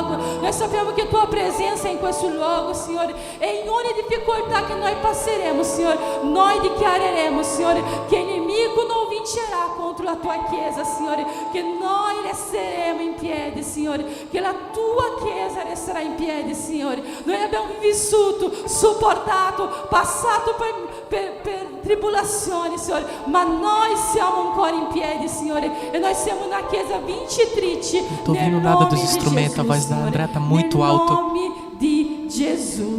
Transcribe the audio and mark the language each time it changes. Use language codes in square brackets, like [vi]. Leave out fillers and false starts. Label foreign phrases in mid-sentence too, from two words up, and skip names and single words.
[it] Noi sappiamo che Tua presenza è in questo luogo, Signore, e in ogni difficoltà che noi passeremo, Signore, noi dichiareremo, Signore, che il nemico non vincerà contro la Tua Chiesa, Signore, che noi resteremo in piedi, Signore, che la Tua Chiesa resterà in piedi, Signore. Noi abbiamo vissuto, sopportato, passato per tribolazioni, Signore, ma noi siamo ancora in piedi, Signore, e noi siamo una Chiesa vincitrice. [pt] Não tô ouvindo nada dos instrumentos, a voz da André tá muito alto. Em nome de Jesus.